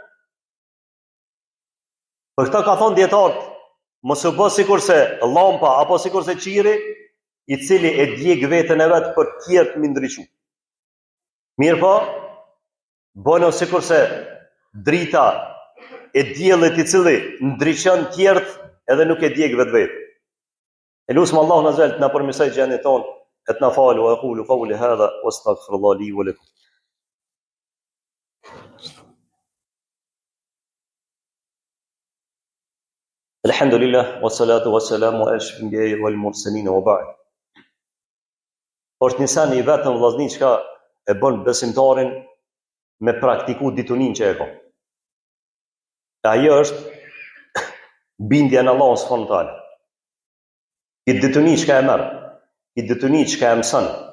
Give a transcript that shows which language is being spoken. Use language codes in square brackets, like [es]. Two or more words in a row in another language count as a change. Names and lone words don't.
[sq] Për këtë ka thonë dietarët, mos u bë sikurse llampa apo sikurse qiri I cili e djeg veten e vet për tjerë mi ndriçu. Mirë po, bëno sikurse drita e diellit I cili ndriçon tjerët edhe nuk e djeg vetë. E lutem Allahun [ar] عز وجل [sq] të na përmirësoj gjendjen tonë, e të na falë [ar] وأقول قولي هذا وأستغفر الله لي ولكم. الحمد لله والصلاة والسلام على أشرف الأنبياء والمرسلين وبعد. [sq] Është nisani I vetëm vllazni çka e bën besimtarin me praktiku ditunin që e ka. Ajo është bindja në Allahun [ar] سبحانه وتعالى. [sq] I dituni çka e merr, I dituni çka e mëson.